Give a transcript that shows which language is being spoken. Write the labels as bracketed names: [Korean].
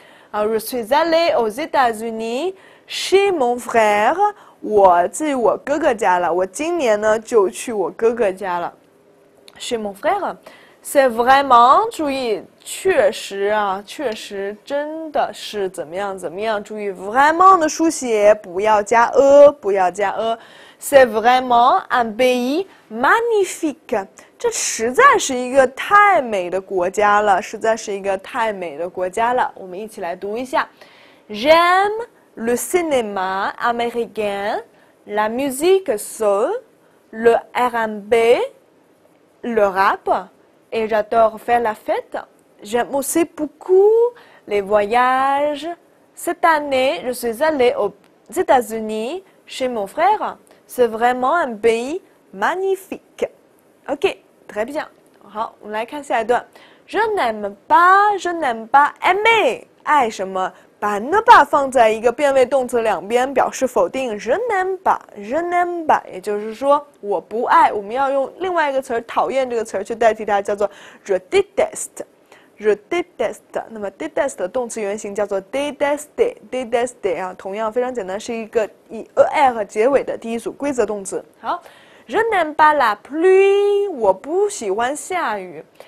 [French] 啊 ，je suis allée aux États-Unis chez mon frère。 [Chinese] 我去我哥哥家了，我今年呢就去我哥哥家了。 [French] Chez mon frère, c'est vraiment [Chinese] 注意，确实啊，确实真的是怎么样怎么样。注意 vraiment 的书写不要加不要加 [French] C'est vraiment un pays magnifique。 [Chinese] 这实在是一个太美的国家了，实在是一个太美的国家了。 [French] 我们一起来读一下 ：J'aime le cinéma américain, la musique soul, le R&B, le rap, et j'adore faire la fête. J'aime aussi beaucoup les voyages. Cette année, je suis allée aux États-Unis chez mon frère. C'est vraiment un pays magnifique. OK, très bien. [Chinese] 好，我们来看下一段。 [French] Je n'aime pas aimer [Chinese] 爱什么？把 ne pas 放在一个变位动词两边，表示否定。 [French] je n'aime pas， [Chinese] 也就是说我不爱。我们要用另外一个词儿讨厌这个词儿去代替它，叫做 [French] je déteste。je déteste。 [Chinese] 那么 déteste 的动词原形叫做 détester 啊，同样非常简单，是一个以 er 结尾的第一组规则动词。好 ， [French] je n'aime pas la pluie， [Chinese] 我不喜欢下雨。